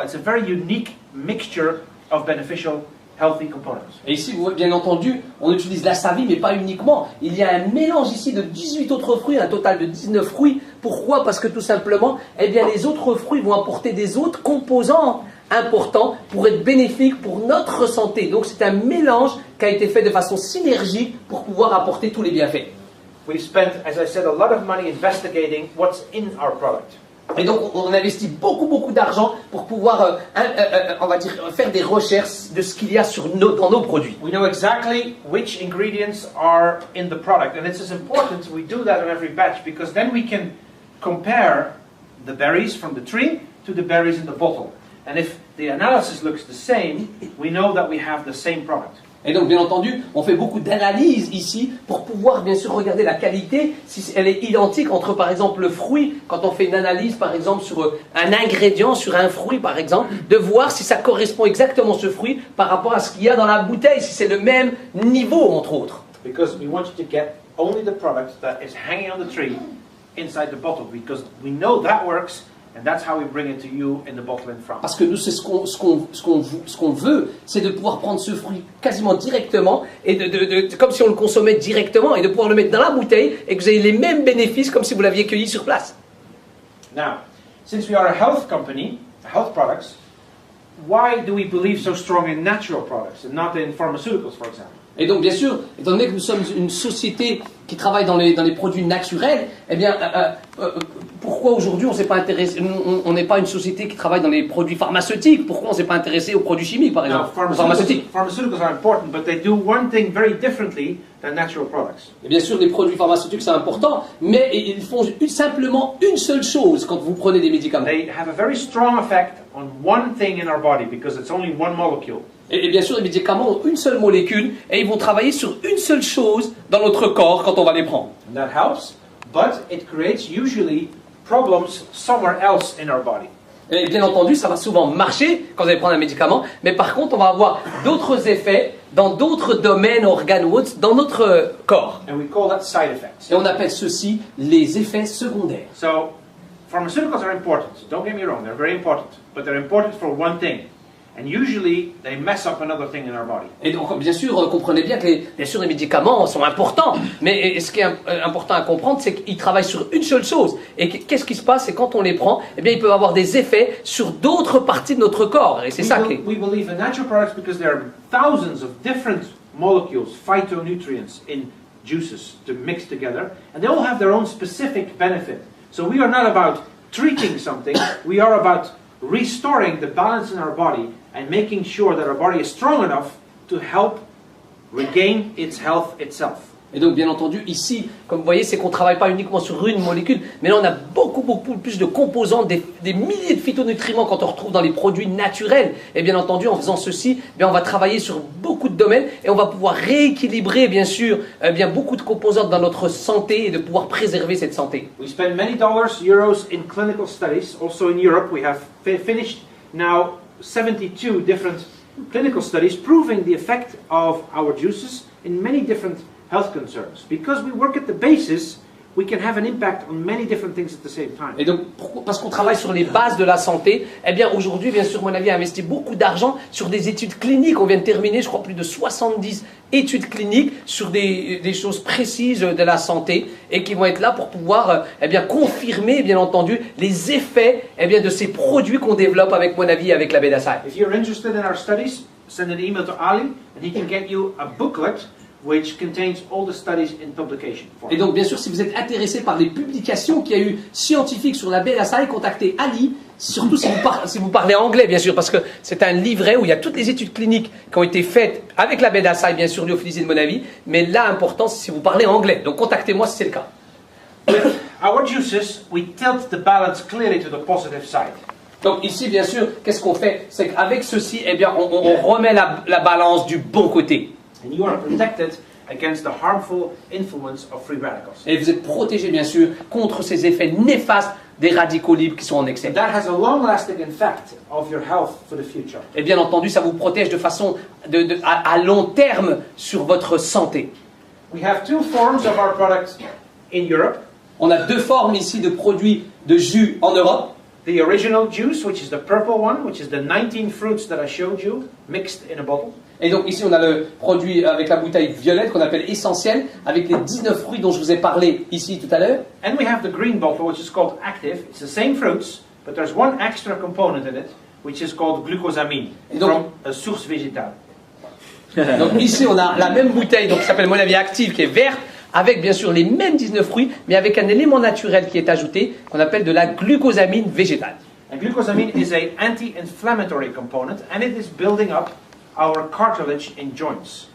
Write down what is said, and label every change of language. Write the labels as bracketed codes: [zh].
[en] It's a very unique mixture of beneficial healthy components. [fr] Et ici, bien entendu, on utilise l'asavi, mais pas uniquement. Il y a un mélange ici de 18 autres fruits, un total de 19 fruits. Pourquoi? Parce que tout simplement, eh bien, les autres fruits vont apporter des autres composants importants pour être bénéfiques pour notre santé. Donc c'est un mélange qui a été fait de façon synergique pour pouvoir apporter tous les bienfaits. [en] We've spent, as I said, a lot of money investigating what's in our product. [fr] Et donc on investit beaucoup d'argent pour pouvoir, on va dire, faire des recherches de ce qu'il y a dans nos produits. [en] We know exactly which ingredients are in the product, and it's as important we do that on every batch because then we can compare the berries from the tree to the berries in the bottle. And if the analysis looks the same, we know that we have the same product. [fr] Et donc, bien entendu, on fait beaucoup d'analyses ici pour pouvoir, bien sûr, regarder la qualité, si elle est identique entre, par exemple, le fruit, quand on fait une analyse, par exemple, sur un ingrédient, sur un fruit, par exemple, de voir si ça correspond exactement ce fruit par rapport à ce qu'il y a dans la bouteille, si c'est le même niveau, entre autres. [en] Because we want you to get only the product that is hanging on the tree inside the bottle, because we know that works. And that's how we bring it to you in the bottle in France. [fr] Parce que nous, c'est ce qu'on veut, c'est de pouvoir prendre ce fruit quasiment directement, et comme si on le consommait directement, et de pouvoir le mettre dans la bouteille, et que vous ayez les mêmes bénéfices comme si vous l'aviez cueilli sur place. [en] Now, since we are a health company, health products, why do we believe so strong in natural products and not in pharmaceuticals, for example? [fr] Et donc, bien sûr, étant donné que nous sommes une société qui travaille dans les produits naturels, eh bien, pourquoi pourquoi aujourd'hui on s'est pas intéressé, on n'est pas une société qui travaille dans les produits pharmaceutiques. Pourquoi on s'est pas intéressé aux produits chimiques, par [en] Now, [fr] exemple, aux pharmaceutiques? [en] pharmaceuticals are important, but they do one thing very differently than natural products. [fr] Et bien sûr, les produits pharmaceutiques c'est important, mais ils font simplement une seule chose quand vous prenez des médicaments. [en] They have a very strong effect on one thing in our body because it's only one molecule. [fr] Et bien sûr, les médicaments ont une seule molécule et ils vont travailler sur une seule chose dans notre corps quand on va les prendre. [en] And that helps, but it creates usually problems somewhere else in our body. [fr] Et bien entendu, ça va souvent marcher quand vous allez prendre un médicament, mais par contre, on va avoir d'autres effets dans d'autres domaines, organes ou autres, dans notre corps. [en] And we call that side effects. [fr] Et on appelle ceci les effets secondaires. [en] So, pharmaceuticals are important. Don't get me wrong, they're very important. But they're important for one thing. And usually, they mess up another thing in our body. [fr] Et donc, bien sûr, comprenez bien que les médicaments sont importants, mais ce qui est important à comprendre, c'est qu'ils travaillent sur une seule chose. Et qu'est-ce qui se passe? C'est quand on les prend, eh bien, ils peuvent avoir des effets sur d'autres parties de notre corps. Et c'est ça qui est. [en] We believe in natural products because there are thousands of different molecules, phytonutrients in juices to mix together, and they all have their own specific benefit. So we are not about treating something, we are about restoring the balance in our body and making sure that our body is strong enough to help regain its health itself. [fr] Et donc, bien entendu, ici, comme vous voyez, c'est qu'on ne travaille pas uniquement sur une molécule, mais là, on a beaucoup plus de composants, des milliers de phytonutriments quand on retrouve dans les produits naturels. Et bien entendu, en faisant ceci, bien, on va travailler sur beaucoup de domaines et on va pouvoir rééquilibrer, bien sûr, bien, beaucoup de composantes dans notre santé et de pouvoir préserver cette santé. [en] We spend many dollars, euros in clinical studies. Also in Europe, we have finished now 72 different clinical studies proving the effect of our juices in many different health concerns. Because we work at the basis, we can have an impact on many different things at the same time. [fr] Et donc, parce qu'on travaille sur les bases de la santé, eh bien aujourd'hui, bien sûr, mon avis, a investi beaucoup d'argent sur des études cliniques. On vient de terminer, je crois, plus de 70 études cliniques sur des choses précises de la santé et qui vont être là pour pouvoir, eh bien, confirmer, bien entendu, les effets, eh bien, de ces produits qu'on développe avec mon avis, avec la Bedasai. [en] If you're interested in our studies, send an email to Ali and he can get you a booklet which contains all the studies in publication form. [fr] Et donc, bien sûr, si vous êtes intéressé par les publications qu'il y a eu scientifiques sur la Bedasai, contactez Ali, surtout si vous parlez anglais, bien sûr, parce que c'est un livret où il y a toutes les études cliniques qui ont été faites avec la Bedasai, bien sûr, lyophilisée de mon avis, mais là, important, c'est si vous parlez anglais. Donc, contactez-moi si c'est le cas. [en] With our juices, we tilt the balance clearly to the positive side. [fr] Donc, ici, bien sûr, qu'est-ce qu'on fait? C'est qu'avec ceci, eh bien, on remet la balance du bon côté. [en] And you are protected against the harmful influence of free radicals. [fr] Et vous êtes protégé, bien sûr, contre ces effets néfastes des radicaux libres qui sont en excès. [en] And that has a long-lasting effect of your health for the future. [fr] Et bien entendu, ça vous protège de façon à long terme sur votre santé. [en] We have two forms of our products in Europe. [fr] On a deux formes ici de produits de jus en Europe. [en] The original juice, which is the purple one, which is the 19 fruits that I showed you, mixed in a bottle. [fr] Et donc ici, on a le produit avec la bouteille violette qu'on appelle essentiel, avec les 19 fruits dont je vous ai parlé ici tout à l'heure. [en] And we have the green bottle, which is called active. It's the same fruits, but there's one extra component in it, which is called glucosamine, from a [fr] source végétale. Donc ici, on a la même bouteille donc, qui s'appelle Mon Avis Active, qui est verte, avec bien sûr les mêmes 19 fruits, mais avec un élément naturel qui est ajouté, qu'on appelle de la glucosamine végétale. [en] And glucosamine is an anti-inflammatory component, and it is building up our cartilage in joints.